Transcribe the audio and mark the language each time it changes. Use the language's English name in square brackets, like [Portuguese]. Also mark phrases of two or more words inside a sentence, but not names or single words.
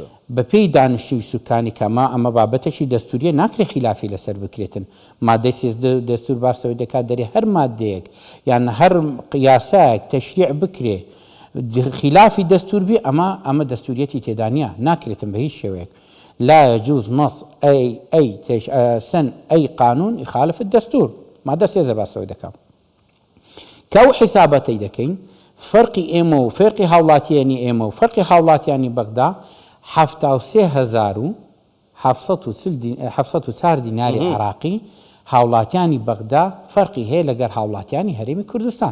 [Central Kurdish] بەپێی دانیشتوی سوکانی کەما ئەمە بابەتێکی دەستوریە ناکرێ خلافی لەسەر بکرێتن مادەی 13 دەستور باسەوەی دەکات دەرێ هەر مادەیەک یان هەر یاسایەک تەشریع بکرێ خلافی دەستور بی ئەمە دەستوریەتی تێدانە ناکرێتن بە هیچ شێوەیەک [Arabic] لا يجوز نص أي قانون يخالف الدستور [Central Kurdish] مادە 13 باسەوەی دەکات کە ئەو حیسابەتەی دەکەین فەرقی ئێمە و فەرقی هاوڵاتیانی ئێمە و فەرقی هاوڵاتیانی بەغدا 737 دیناری عێراقی هاوڵاتیانی بەغدا فەرقی هەیە لەگەر هاوڵاتیانی هەرێمی کوردستان